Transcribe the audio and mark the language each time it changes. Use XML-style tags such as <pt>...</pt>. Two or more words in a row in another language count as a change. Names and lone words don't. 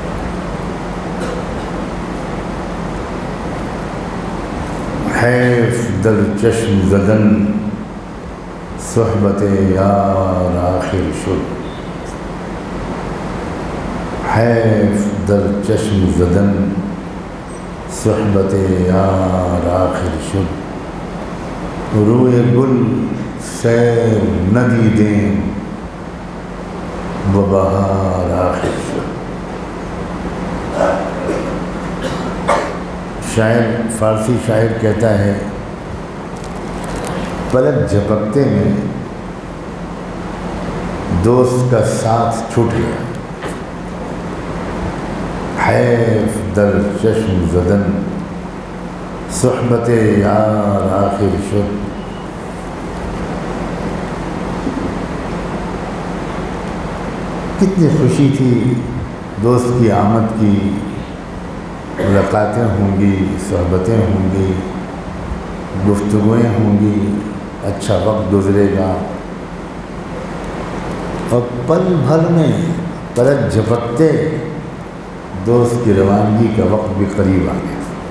<fa>حیف در چشم زدن صحبت یار آخر شد، حیف در چشم زدن صحبت یار آخر شد، روئے گل سیر ندیدیں و بہار آخر شد۔</fa> <ur>شاعر، فارسی شاعر کہتا ہے، پلک جھپکتے میں دوست کا ساتھ چھوٹ گیا،</ur> <fa>حیف در چشم زدن صحبت یار آخر شد۔</fa> <ur>کتنی خوشی تھی دوست کی آمد کی، ملاقاتیں ہوں گی، صحبتیں ہوں گی، گفتگویں ہوں گی، اچھا وقت گزرے گا، اور پل بھر میں پلک جھپکتے دوست کی روانگی کا وقت بھی قریب آ گیا۔</ur>